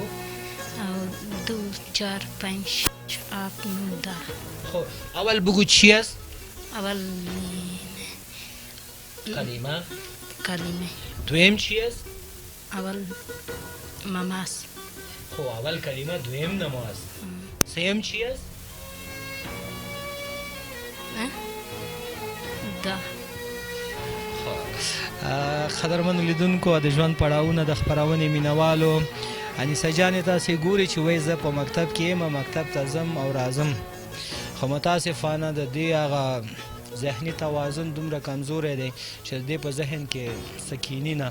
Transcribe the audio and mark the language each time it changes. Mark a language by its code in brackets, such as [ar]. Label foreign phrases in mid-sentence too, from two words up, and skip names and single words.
[fa] 2 4 5 6 8 9 10. خب اول بگو چی است؟ اول کلمه. کلمه. دویم چی است؟ اول مماس. خب اول کلمه دویم نماز. سیم چی است؟ ده. [ps] قدرمنو لیدونکو د ژوند پړاوونه د خپرونې مینوالو انیسه جانې تاسې ګورئ چې وایي زه په مکتب کې یم، مکتب ته ځم او راځم، خو متاسفانه د دې هغه ذهني توازن دومره کمزوری دی چې د دې په ذهن کې سکیني نه.